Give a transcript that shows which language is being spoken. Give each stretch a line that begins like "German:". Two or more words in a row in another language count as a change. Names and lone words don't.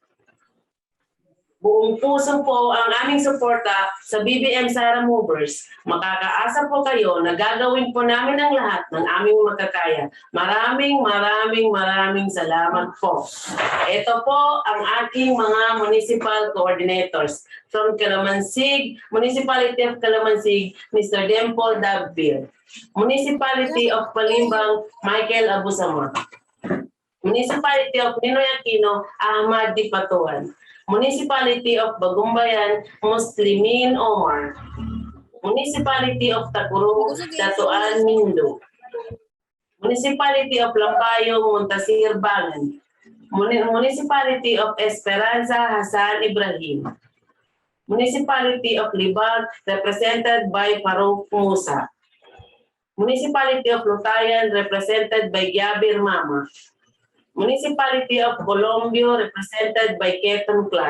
Filipino: Buong puso po ang aming suporta sa BBM Sara Movers. Makakaasa po kayo na gagawin po namin ang lahat ng aming makakaya. Maraming salamat po. Ito po ang aking mga
English: municipal coordinators. From Calamansig, Municipality of Calamansig, Mr. Dimple Dabville. Municipality of Palimbang, Michael Abusamor. Municipality of Ninoy Aquino, Ahmad Dipatuan. Municipality of Bagumbayan, Muslimin Omar. Municipality of Takurong, Datuan Mindo. Municipality of Lampayo, Muntasir Bangan. Municipality of Esperanza, Hasan Ibrahim. Municipality of Libag, represented by Farouk Musa. Municipality of Lutayan, represented by Yabir Mama. Municipality of Colombio, represented by Keton Clark.